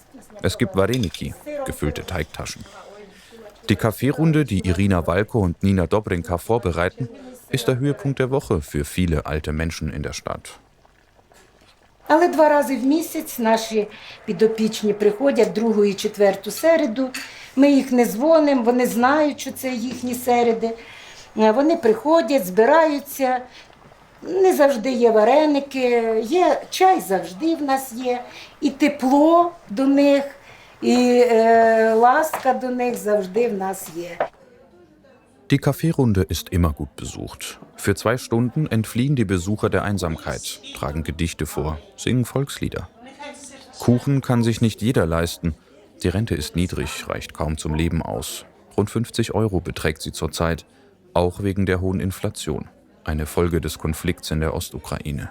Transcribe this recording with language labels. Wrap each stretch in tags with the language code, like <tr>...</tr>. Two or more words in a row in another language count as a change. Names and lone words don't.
<de>Es gibt Wareniki, gefüllte Teigtaschen. Die Kaffeerunde, die Irina Walko und Nina Dobrinka vorbereiten, ist der Höhepunkt der Woche für viele alte Menschen in der Stadt.</de> <uk>Але 2 рази в місяць наші підопічні приходять другу і четверту середу. Ми їх не дзвонимо, вони знають, що це їхні середи. Вони приходять, збираються. Не завжди є вареники, є чай завжди в нас є. І тепло до них, і ласка до них завжди в нас є.</uk> <de>Die Kaffeerunde ist immer gut besucht. Für 2 Stunden entfliehen die Besucher der Einsamkeit, tragen Gedichte vor, singen Volkslieder. Kuchen kann sich nicht jeder leisten. Die Rente ist niedrig, reicht kaum zum Leben aus. Rund 50 € beträgt sie zurzeit, auch wegen der hohen Inflation, eine Folge des Konflikts in der Ostukraine.</de>